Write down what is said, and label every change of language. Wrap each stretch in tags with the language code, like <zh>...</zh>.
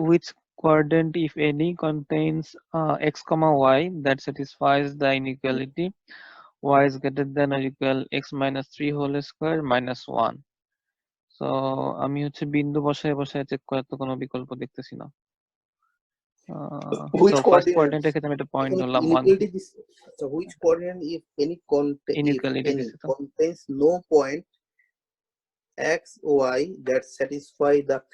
<en>which quadrant if any contains x, y that satisfies the inequality y is greater than or equal x minus 3 whole square minus 1?</en> <bn>So আমি হচ্ছে বিন্দু বসায় বসায় check করার তো কোনো বিকল্প দেখতেছি না।</bn> <en>Which so first coordinate?</en> <bn>coordinate এর ক্ষেত্রে আমি একটা পয়েন্ট ধরলাম 1।</bn> <en>Inequality this. So which coordinate if any</en> <bn>Inequality দিছে তো।</bn> <en>contains no point x y that satisfy the।</en>